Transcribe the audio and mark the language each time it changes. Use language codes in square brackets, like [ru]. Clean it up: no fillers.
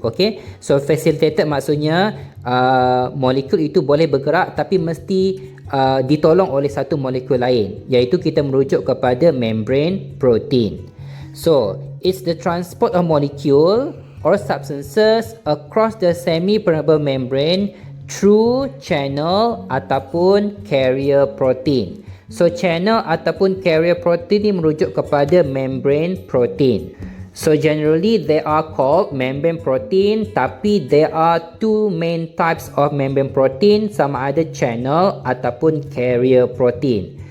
[ms] Okay, so facilitated maksudnya molekul itu boleh bergerak tapi mesti ditolong oleh satu molekul lain, iaitu kita merujuk kepada membrane protein. [en] So it's the transport of molecule or substances across the semi-permeable membrane through channel ataupun carrier protein. [ms] So channel ataupun carrier protein ini merujuk kepada membrane protein. [en] So generally they are called membrane protein, tapi there are two main types of membrane protein, [ms] sama ada [en] channel ataupun carrier protein.